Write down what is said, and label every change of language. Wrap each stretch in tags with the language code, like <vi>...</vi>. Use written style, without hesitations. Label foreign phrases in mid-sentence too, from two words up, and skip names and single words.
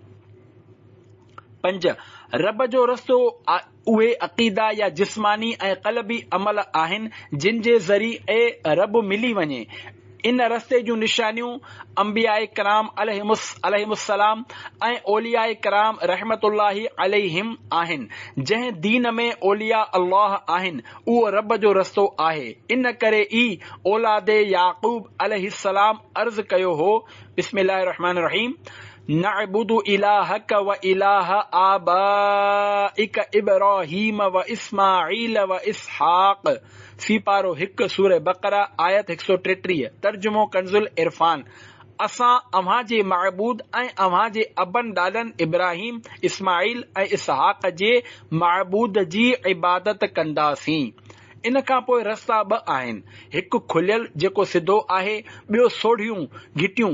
<sd>5. रब जो रस्तो उहे अक़ीदा या जिस्मानी ऐं क़ल्बी अमल आहिनि जिन जे ज़रिए रब मिली वञे। इन रस्ते जूं निशानियूं अंबियाए कराम अलैहिमुस्सलाम ऐं औलियाए कराम</sd> <ar>رحمة الله عليهم</ar> <sd>आहिनि। जंहिं दीन में औलिया अल्लाह आहिनि उहो रब जो रस्तो आहे। इन करे ई औलादे याक़ूब अलैहिस्सलाम अर्ज़ कयो हो,</sd> <ar>بسم الله الرحمن الرحيم، نعبد إلهك وإله آبائك إبراهيم وإسماعيل وإسحاق.</ar> <sd>फी पारो 1 सूरह बकरा आयत 133। तर्जुमो कंजुल इरफान। असां अव्हां जे महबूद ऐं अव्हां जे अबन ॾाॾनि इब्राहिम, इस्माईल ऐं इसहाक जे महबूद जी इबादत कंदासीं। इन खां पोइ रस्ता 2 आहिनि, हिकु खुलियल जेको सिधो आहे, ॿियो सोढ़ियूं घिटियूं।</sd>